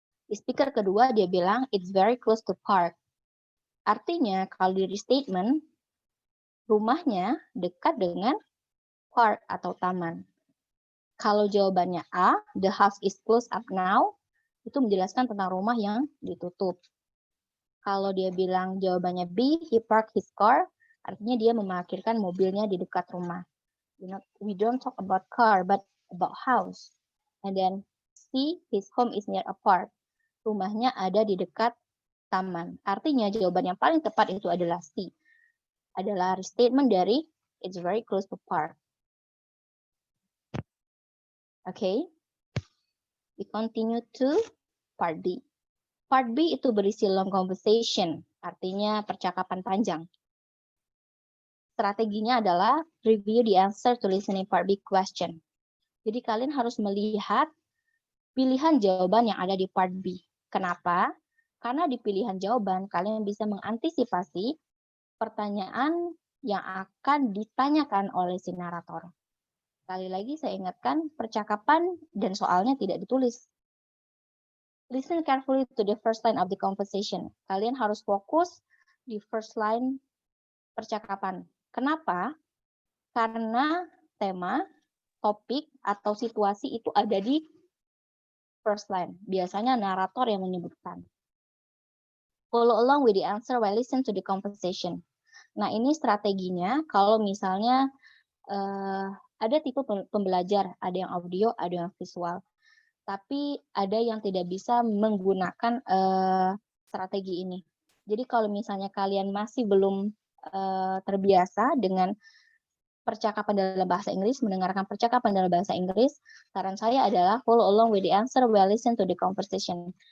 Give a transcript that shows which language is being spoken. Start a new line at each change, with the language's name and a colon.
Indonesian: Di speaker kedua dia bilang,
English: it's very close to park.
Indonesian: Artinya, kalau di restatement, rumahnya dekat dengan park atau taman. Kalau jawabannya A,
English: the house is closed up now,
Indonesian: itu menjelaskan tentang rumah yang ditutup. Kalau dia bilang jawabannya B,
English: he parked his car,
Indonesian: artinya dia memarkirkan mobilnya di dekat rumah.
English: We don't talk about car, but about house. And then C, his home is near a park.
Indonesian: Rumahnya ada di dekat taman. Artinya jawaban yang paling tepat itu adalah C. Adalah restatement dari
English: it's very close to park. Okay. We continue to part B.
Indonesian: Part B itu berisi
English: long conversation,
Indonesian: artinya percakapan panjang. Strateginya adalah
English: review the answer to listening part B question.
Indonesian: Jadi kalian harus melihat pilihan jawaban yang ada di part B. Kenapa? Karena di pilihan jawaban kalian bisa mengantisipasi pertanyaan yang akan ditanyakan oleh si narator. Sekali lagi saya ingatkan, percakapan dan soalnya tidak ditulis.
English: Listen carefully to the first line of the conversation.
Indonesian: Kalian harus fokus di
English: first line
Indonesian: percakapan. Kenapa? Karena tema, topik, atau situasi itu ada di
English: first line.
Indonesian: Biasanya narator yang menyebutkan.
English: Follow along with the answer while listen to the conversation.
Indonesian: Nah, ini strateginya kalau misalnya ada tipe pembelajar, ada yang audio, ada yang visual. Tapi ada yang tidak bisa menggunakan strategi ini. Jadi kalau misalnya kalian masih belum terbiasa dengan percakapan dalam bahasa Inggris, mendengarkan percakapan dalam bahasa Inggris, saran saya adalah
English: follow along with the answer while listen to the conversation.